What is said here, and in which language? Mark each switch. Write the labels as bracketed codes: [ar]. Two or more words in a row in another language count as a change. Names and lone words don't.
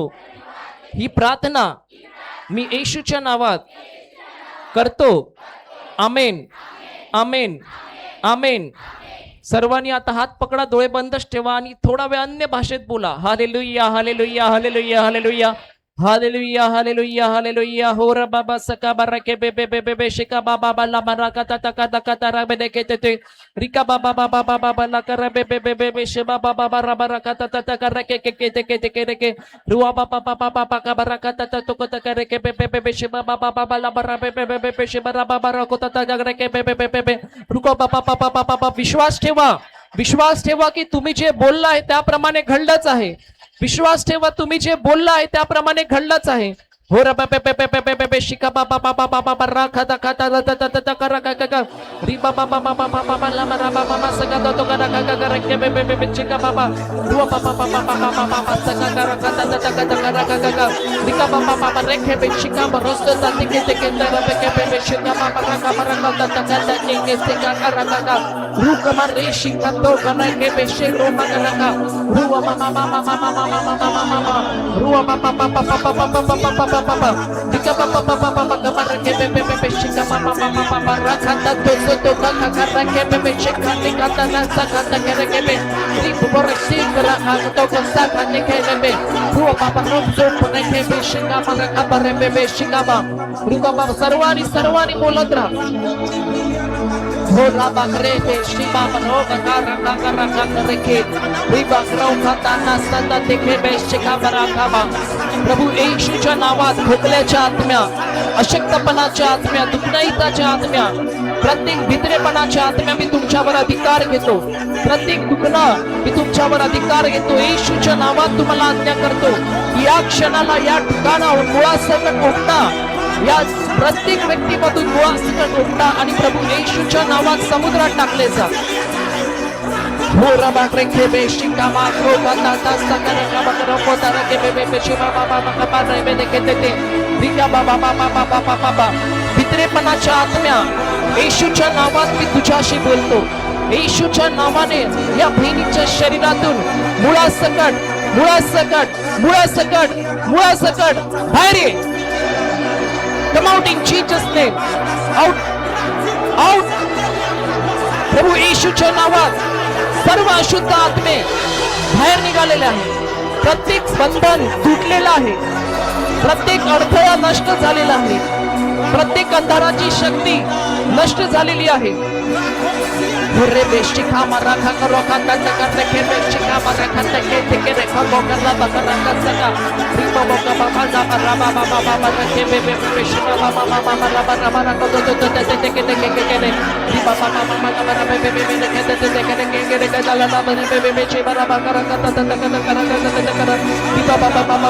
[mr] ही प्रार्थना मी येशूच्या नावात करतो. आमेन, आमेन, आमेन. सर्वांनी आता हात पकडा, डोळे बंदच ठेवा आणि थोडा वेळ अन्य भाषेत बोला. हालेलुया, हालेलुया, हालेलुया, हालेलुया. हालेलुया हालेलुया हालेलुया हो रा बाबा सका बरके बे बे बे बे बे शिका बाबा बाला मराका ता का ता रा बे देखे ते रिका बाबा बाबा बाबा बाला कर बे बे बे बे बे शिबा बाबा बारा बरका ता कर के के रुआ बाबा बाबा बाबा का बरका ता तो को ता करे के बे बे बे बे शिबा बाबा बाबा ला बरा बे बे बे बे शिबा रा बाबा रा को ता जगरे के बे बे बे बे रुको बाबा बाबा बाबा विश्वास ठेवा की तुम्ही जे बोलला आहे त्याप्रमाणे घडलंच आहे विश्वास ठेवा तुम्ही जे बोलला आहे त्याप्रमाणे घडलंच आहे हो रा बे बे बे बे बे शिका बाबा बाबा बाबा रा खाता खाता ता करा का का री बाबा बाबा बाबा बाबा ला मरा बाबा मा सका तो करा का का के बे बे बे शिका बाबा रुआ बाबा बाबा बाबा बाबा सका करा का ता करा का का रिका बाबा बाबा रेखे बे शिका बरस्त ता के तर बे बे शिका बाबा रा का मरा का ता के सका करा का रू कमर रे शिका तो करा के बे शे रो मरा का रुआ मामा मामा मामा मामा मामा रुआ बाबा बाबा बाबा बाबा दिका बाबा बाबा बाबा कमर के बे बे बे शिका बाबा बाबा बाबा रखा तो का कर के बे बे शिका निकाता ना सका ता करे के बे री बोर शिक रखा तो को सका ने के बे रुआ बाबा रो जो ने के बे शिका मर का बरे बे बे शिका बा रुका बाबा सर्वानी बोलत रहा होला बकरे पे शिबा बनो का रखा करे के री बकराव खाता ना सता देखे बे शिका बरा खाबा प्रभू येशूच्या नावात खोकल्याच्या आत्म्या अशक्तपणाच्या आत्म्या दुखणईताच्या आत्म्या प्रत्येक भित्रेपणाच्या आत्म्या मी तुमच्यावर अधिकार घेतो प्रत्येक दुखणं मी तुमच्यावर अधिकार घेतो येशूच्या नावात तुम्हाला आज्ञा करतो या क्षणाला या ठिकाणावर मुळासकट उठता या प्रत्येक व्यक्तीमधून मुळासकट उठता आणि प्रभू येशूच्या नावात समुद्रात टाकले जा हो रबा रेखे बे शिका मा रो का ता सकरा का बकरो को तारा के बे बे शिवा बाबा बाबा रे बे देखे ते रिका बाबा बाबा बाबा बाबा भित्रेपणाच्या आत्म्या येशूच्या नावात मी तुझ्याशी बोलतो येशूच्या नावाने या बहिणीच्या शरीरातून मुळासकट बाहेर ये [en] come out in Jesus name out [mr] प्रभू येशूच्या नावात सर्व अशुद्ध आत्मे बाहेर निघालेले आहे प्रत्येक बंधन तुटलेलं आहे प्रत्येक अडथळा नष्ट झालेला आहे प्रत्येक अंधाराची शक्ती नष्ट झालेली आहे रे बेशिका मरा खा करो खा ता कर रखे बेशिका मरा खा ता के रेखा को करला बकरा का सका री बाबा बाबा बाबा बाबा बाबा रखे बे बेशिका बाबा बाबा बाबा को तो के री बाबा बाबा बाबा बे के के जाला ला बे बेची बरा बकरा का ता करा री बाबा बाबा